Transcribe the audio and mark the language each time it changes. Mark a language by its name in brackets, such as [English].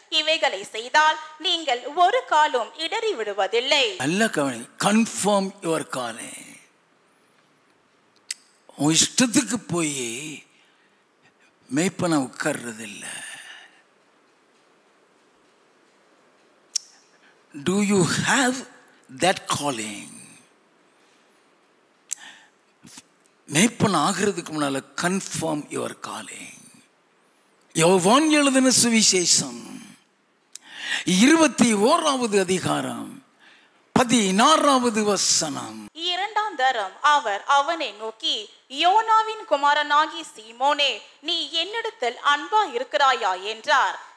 [Tamil] இவைகளை செய்தால் நீங்கள் ஒரு காலும் இடறி விடுவதில்லை. நல்ல கவனி. [English] Confirm your calling. [Tamil] உன் இஷ்டத்துக்கு போய் மேய்ப்பனை உட்கார்றது இல்லை. [English] Do you have that calling? [Tamil] மேய்ப்பன் ஆகிறதுக்கு முன்னால [English] Confirm your calling. [Tamil] யோவான் எழுதின சுவிசேஷம் 21வது அதிகாரம் 16வது வசனம். 2ஆம் தரம் அவர் அவனை நோக்கி, யோனாவின் குமாரனாகி சீமோனே, நீ என்னிடத்தில் அன்பா இருக்கிறாயா என்றார்.